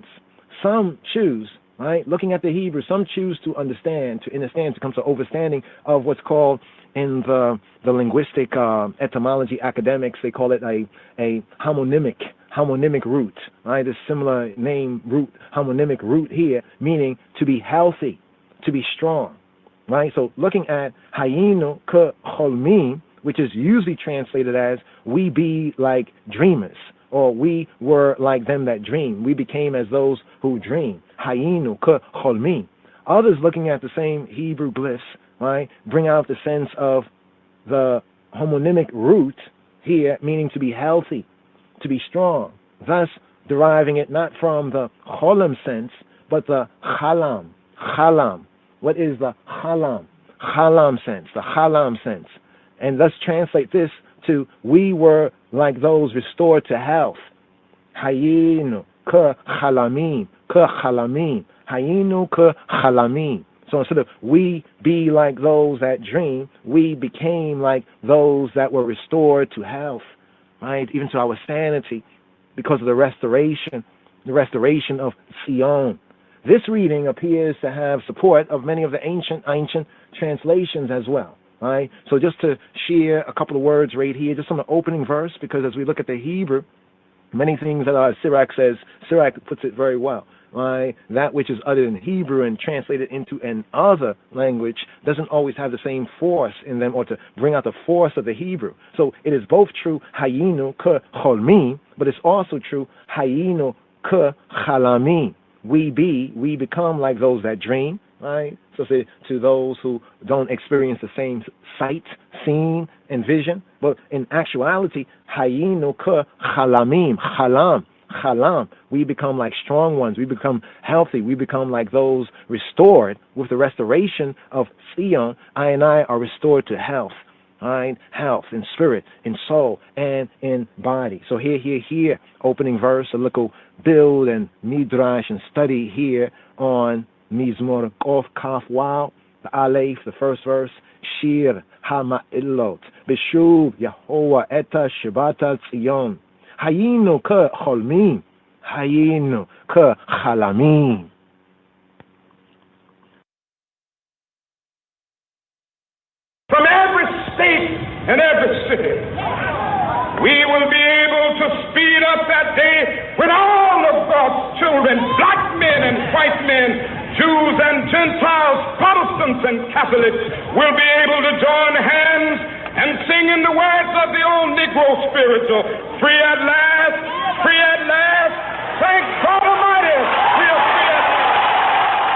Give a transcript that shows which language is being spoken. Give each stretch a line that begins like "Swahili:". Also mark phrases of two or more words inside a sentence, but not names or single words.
English: Some choose, right, looking at the Hebrew, some choose to understand, to come to understanding of what's called in the linguistic etymology academics, they call it a homonymic root, right? This similar name root, homonymic root here, meaning to be healthy, to be strong, right? So looking at
Hebrew: היינו כחולמים,
English: which is usually translated as we be like dreamers, or we were like them that dream. We became as those who dream.
Hebrew: היינו כחולמים.
English: Others looking at the same Hebrew glyphs, right, bring out the sense of the homonymic root here, meaning to be healthy, to be strong, thus deriving it not from the cholam sense, but the chalam. Chalam. What is the chalam? Chalam sense, the chalam sense. And thus translate this to, we were like those restored to health.
Hebrew: היינו כחלמים, היינו כחלמים.
English: So instead of we be like those that dream, we became like those that were restored to health, right? Even to our sanity, because of the restoration of Sion. This reading appears to have support of many of the ancient translations as well, right? So just to share a couple of words right here, just on the opening verse, because as we look at the Hebrew, many things that Sirach puts it very well. Right? That which is uttered in Hebrew and translated into another language doesn't always have the same force in them, or to bring out the force of the Hebrew. So it is both true
Hebrew: היינו כחולמים,
English: but it's also true
Hebrew: היינו כחלמים.
English: We become like those that dream, right? So say to those who don't experience the same sight, seeing, and vision, but in actuality,
Hebrew: היינו כחלמים, חלם,
English: we become like strong ones, we become healthy, we become like those restored. With the restoration of Sion, I and I are restored to health. Mind, health, in spirit, in soul, and in body. So here, opening verse, a little build and midrash and study here on
Hebrew: מזמור קוף כף וו,
English: the Aleph, the first verse,
Hebrew: שיר המעלות, בשוב יהוה את שיבת ציון, היינו כחולמים, היינו כחלמים.
English: From every state and every city, we will be able to speed up that day when all of God's children, black men and white men, Jews and Gentiles, Protestants and Catholics, will be able to join hands and sing in the words of the old Negro spiritual, free at last, free at last, thank God Almighty, we are free at last.